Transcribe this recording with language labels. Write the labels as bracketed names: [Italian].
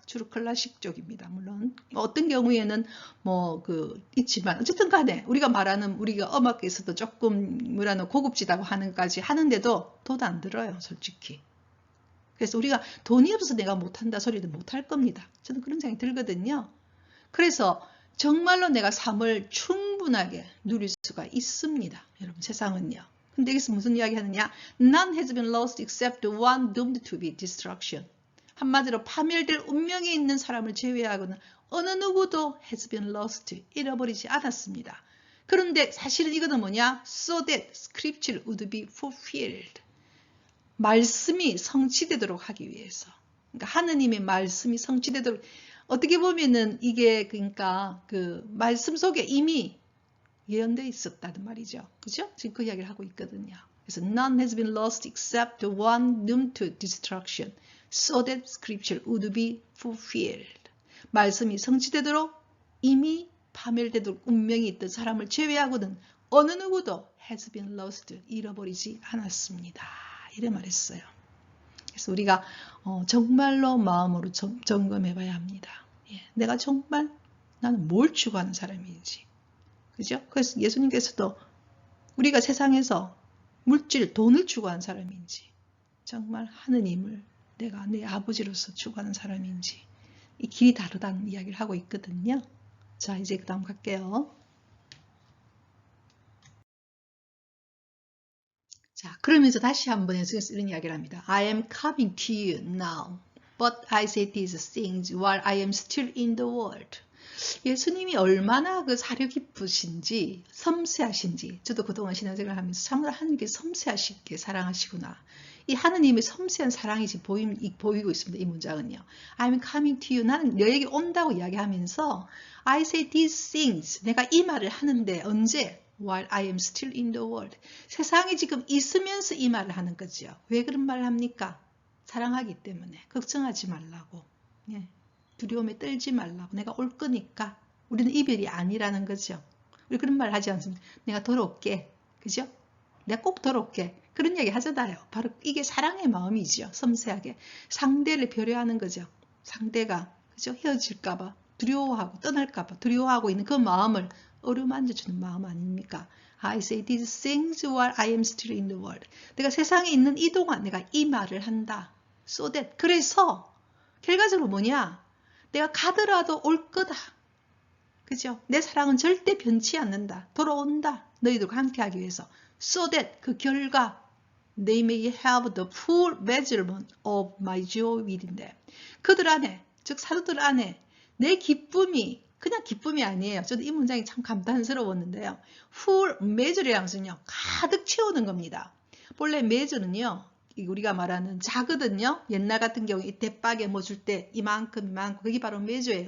[Korean] 주로 클래식 쪽입니다. 물론 어떤 경우에는 뭐 있지만 어쨌든 간에 우리가 말하는 우리가 음악에서도 조금 뭐라는 고급지다고 하는까지 하는데도 돈 안 들어요. 솔직히. 그래서 우리가 돈이 없어서 내가 못한다 소리도 못할 겁니다. 저는 그런 생각이 들거든요. 그래서 정말로 내가 삶을 충분하게 누릴 수가 있습니다. 여러분 세상은요. 근데 여기서 무슨 이야기 하느냐? [English] None has been lost except one doomed to be destruction. [Korean] 한마디로 파멸될 운명에 있는 사람을 제외하고는 어느 누구도 [English] has been lost, [Korean] 잃어버리지 않았습니다. 그런데 사실은 이거는 뭐냐? [English] So that scripture would be fulfilled. [Korean] 말씀이 성취되도록 하기 위해서. 그러니까 하느님의 말씀이 성취되도록 어떻게 보면은 이게 그러니까 그 말씀 속에 이미 예언되어 있었다는 말이죠. 그죠? 지금 그 이야기를 하고 있거든요. [English] 그래서 none has been lost except one doomed to destruction, so that scripture would be fulfilled. [Korean] 말씀이 성취되도록 이미 파멸되도록 운명이 있던 사람을 제외하고는 어느 누구도 [English] has been lost, [Korean] 잃어버리지 않았습니다. 이래 말했어요. 그래서 우리가 정말로 마음으로 점검해 봐야 합니다. 예, 내가 정말 나는 뭘 추구하는 사람인지. 그죠? 그래서 예수님께서도 우리가 세상에서 물질, 돈을 추구하는 사람인지, 정말 하느님을 내가 내 아버지로서 추구하는 사람인지, 이 길이 다르다는 이야기를 하고 있거든요. 자, 이제 그 다음 갈게요. 자, 그러면서 다시 한번 예수님께서 이런 이야기를 합니다. [English] I am coming to you now, but I say these things while I am still in the world. [Korean] 예수님이 얼마나 그 사려 깊으신지 섬세하신지 저도 그동안 신앙생활을 하면서 참으로 하나님께 섬세하시게 사랑하시구나. 이 하느님의 섬세한 사랑이 지금 보이고 있습니다. 이 문장은요. [English] I'm coming to you. [Korean] 나는 너에게 온다고 이야기하면서 [English] I say these things. [Korean] 내가 이 말을 하는데 언제? [English] While I am still in the world. [Korean] 세상에 지금 있으면서 이 말을 하는 거죠. 왜 그런 말을 합니까? 사랑하기 때문에. 걱정하지 말라고. 예. 두려움에 떨지 말라고. 내가 올 거니까. 우리는 이별이 아니라는 거죠. 우리 그런 말 하지 않습니까? 내가 돌아올게. 그죠? 내가 꼭 돌아올게. 그런 얘기 하잖아요. 바로 이게 사랑의 마음이죠. 섬세하게. 상대를 배려하는 거죠. 상대가 그죠? 헤어질까봐 두려워하고 떠날까봐 두려워하고 있는 그 마음을 어루만져주는 마음 아닙니까? [English] I say these things while I am still in the world. [Korean] 내가 세상에 있는 이 동안 내가 이 말을 한다. [English] So that. [Korean] 그래서 결과적으로 뭐냐? 내가 가더라도 올 거다. 그죠? 내 사랑은 절대 변치 않는다. 돌아온다. 너희들과 함께하기 위해서. [English] So that [Korean] 그 결과 [English] they may have the full measurement of my joy within them. [Korean] 그들 안에, 즉 사도들 안에 내 기쁨이 그냥 기쁨이 아니에요. 저도 이 문장이 참 감탄스러웠는데요. full measure라는 것은요. 가득 채우는 겁니다. 본래 메저는요, 우리가 말하는 자거든요. 옛날 같은 경우 이 대박에 뭐 줄 때 이만큼 그게 바로 메저예요.